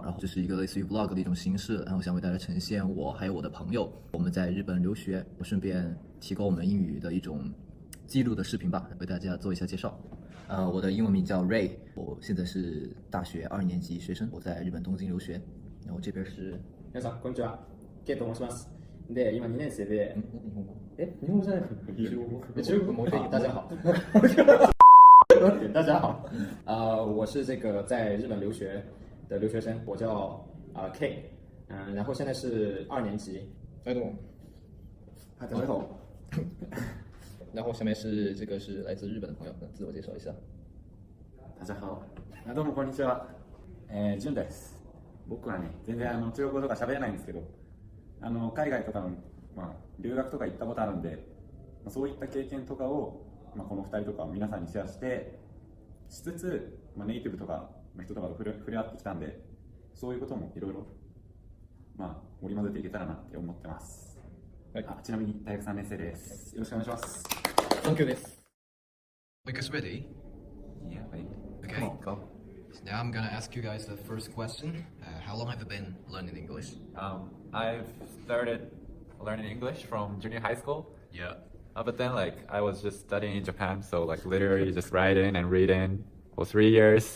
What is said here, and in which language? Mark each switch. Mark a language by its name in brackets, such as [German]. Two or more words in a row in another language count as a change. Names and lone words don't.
[Chinese] 然后这是一个类似于 vlog 的一种形式，然后想为大家呈现我还有我的朋友我们在日本留学，我顺便提高我们英语的一种记录的视频吧，为大家做一下介绍。我的英文名叫 Ray， 我现在是大学2年级学生，我在日本东京留学。然后这边是 [Japanese] 皆さんこんにちは、ケイと申します。で、今2年生で、日本語じゃないの？ [Chinese] 中国も可以。大家好。大家好，我是这个在日本留学的留学生，我叫K，然后现在是2年级。大家好。然后下面是这个是来自日本的朋友，自我介绍一下。大家好。 [Japanese] どうもこんにちは。ジュンです。僕はね、全然中国語とか喋れないんですけど、海外とかの、留学とか行ったことあるんで、そういった経験とかを、この2人とか皆さんにシェアしつつ、ネイティブとかの人とかと触れ合ってきたんで、そういうこともいろいろ織り交ぜていけたらなって思ってます。はい、ちなみに大学3年生です。よろしくお願いします。 [English] Thank you です。 You guys ready? Yeah, right. Okay. Come on, go. So now I'm gonna ask you guys the first question. How long have you been learning English? I've started learning English from junior high school. Yeah. But then I was just studying in Japan, so literally just writing and reading for 3 years.